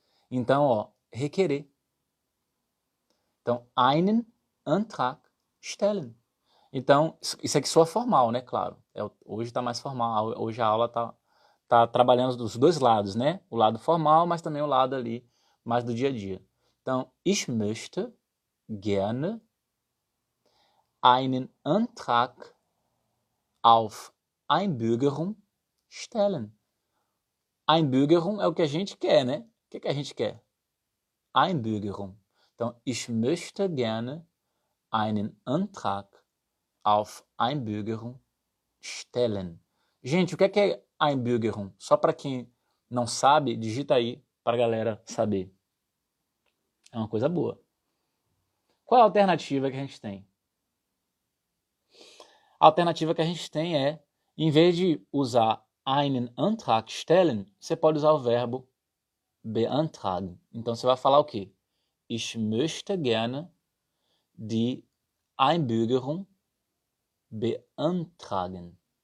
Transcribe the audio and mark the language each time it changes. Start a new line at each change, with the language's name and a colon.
Portuguese: Então, ó, requerer. Então,
German: einen Antrag stellen.
Portuguese: Então, isso aqui soa formal, né? Claro. Hoje está mais formal. Hoje a aula tá trabalhando dos dois lados, né? O lado formal, mas também o lado ali mais do dia a dia.
German: Então, ich möchte gerne einen Antrag auf Einbürgerung stellen.
Portuguese: Einbürgerung é o que a gente quer, né? O que a gente quer? Einbürgerung.
German: Então, ich möchte gerne einen Antrag auf Einbürgerung stellen.
Portuguese: Gente, o que é Einbürgerung? Só para quem não sabe, digita aí para a galera saber. É uma coisa boa. Qual é a alternativa que a gente tem? A alternativa que a gente tem é, em vez de usar
German: einen Antrag stellen,
Portuguese: você pode usar o verbo beantragen. Então você vai falar o quê?
German: Ich möchte gerne die Einbürgerung beantragen.